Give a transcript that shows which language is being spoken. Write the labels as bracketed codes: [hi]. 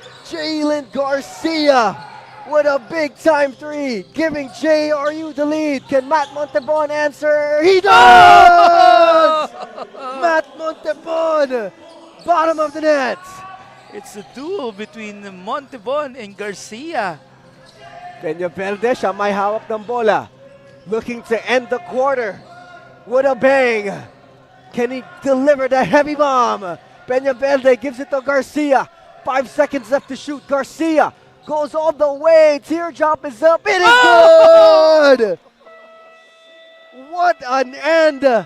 [en] Jalen Garcia with a big time 3, giving JRU the lead. Can Matt Montebon answer? He does! Matt Montebon, bottom of the net. It's a duel between Montebon and Garcia. [tl] Peñaverde, siya may hawak ng bola. [en] Looking to end the quarter with a bang. Can he deliver the heavy bomb? Peñaverde gives it to Garcia. 5 seconds left to shoot. Garcia goes all the way. Teardrop is up. It is good! What an end